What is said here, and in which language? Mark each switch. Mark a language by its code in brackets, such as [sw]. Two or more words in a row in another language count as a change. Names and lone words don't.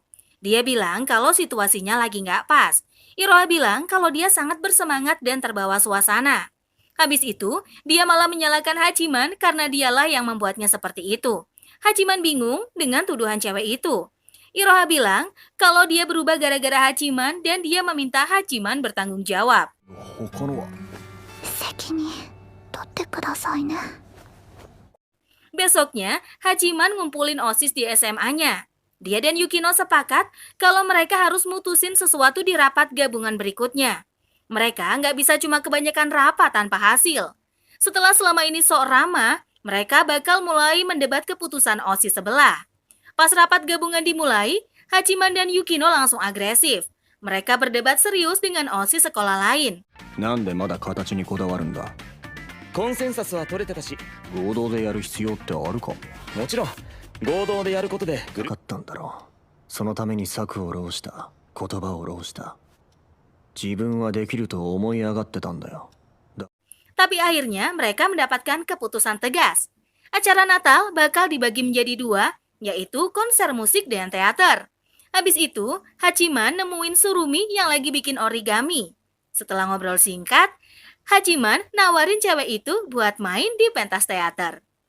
[id] Dia bilang kalau situasinya lagi nggak pas. Iroha bilang kalau dia sangat bersemangat dan terbawa suasana. Habis itu, dia malah menyalahkan Hachiman karena dialah yang membuatnya seperti itu. Hachiman bingung dengan tuduhan cewek itu. Iroha bilang kalau dia berubah gara-gara Hachiman dan dia meminta Hachiman bertanggung jawab. [ja] 他のは責任取ってくださいね。 [id] Besoknya, Hachiman ngumpulin OSIS di SMA-nya. Dia dan Yukino sepakat kalau mereka harus mutusin sesuatu di rapat gabungan berikutnya. Mereka nggak bisa cuma kebanyakan rapat tanpa hasil. Setelah selama ini sok ramah, mereka bakal mulai mendebat keputusan OSIS sebelah. Pas rapat gabungan dimulai, Hachiman dan Yukino langsung agresif. Mereka berdebat serius dengan OSIS sekolah lain. [ja] なんでまだ形にこだわるんだ。コンセンサスは取れてたし、合同でやる必要ってあるか。もちろん合同でやることで分かったんだろう。そのために策を浪した、言葉を浪した。自分はできると思い上がってたんだよ。 [id] Tapi akhirnya mereka mendapatkan keputusan tegas. Acara Natal bakal dibagi menjadi dua, yaitu konser musik dan teater. Habis itu, Hachiman nemuin Surumi yang lagi bikin origami. Setelah ngobrol singkat, Hachiman nawarin cewek itu buat main di pentas teater.